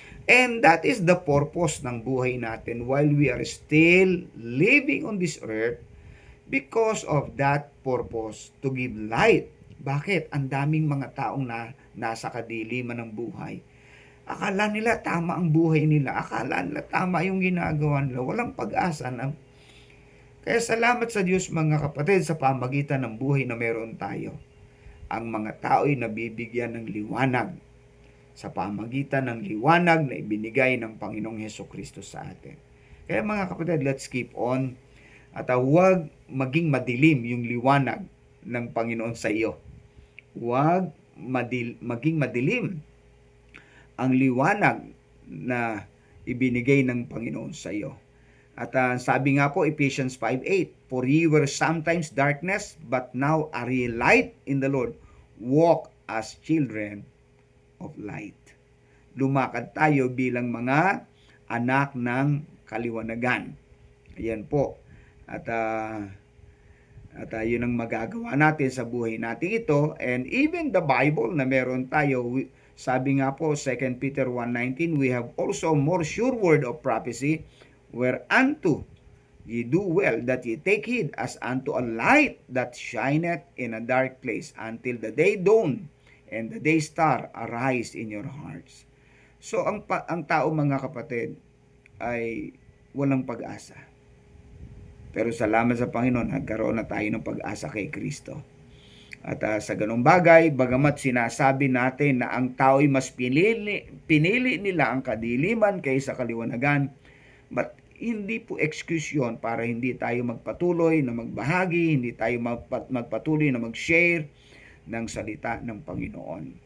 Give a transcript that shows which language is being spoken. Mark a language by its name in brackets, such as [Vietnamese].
[English] And that is the purpose [Filipino] ng buhay natin [English] while we are still living on this earth, because of that purpose, to give light. [Filipino] Bakit? Ang daming mga taong nasa kadiliman ng buhay. Akala nila tama ang buhay nila. Akala nila tama yung ginagawa nila. Walang pag-asa na. Kaya salamat sa Diyos, mga kapatid, sa pamagitan ng buhay na meron tayo. Ang mga tao ay nabibigyan ng liwanag sa pamagitan ng liwanag na ibinigay ng Panginoong Hesukristo sa atin. Kaya mga kapatid, [English] let's keep on. [Filipino] At huwag maging madilim yung liwanag ng Panginoon sa iyo. Huwag maging madilim ang liwanag na ibinigay ng Panginoon sa iyo. At sabi nga po, [English] Ephesians 5:8, for ye were sometimes darkness, but now are ye light in the Lord. Walk as children of light. [Filipino] Lumakad tayo bilang mga anak ng kaliwanagan. Ayan po. At yun ang magagawa natin sa buhay natin ito. [English] And even the Bible [Filipino] na meron tayo, sabi nga po, [English] 2 Peter 1:19, we have also more sure word of prophecy, whereunto Ye do well that ye take heed as unto a light that shineth in a dark place until the day dawn and the day star arise in your hearts. [Filipino] So ang tao mga kapatid ay walang pag-asa. Pero salamat sa Panginoon, nagkaroon na tayo ng pag-asa kay Kristo. At sa ganung bagay, bagamat sinasabi natin na ang tao ay mas pinili nila ang kadiliman kaysa kaliwanagan, [English] but hindi po excuse yun [Filipino] para hindi tayo magpatuloy na magbahagi, hindi tayo magpatuloy na mag-share ng salita ng Panginoon.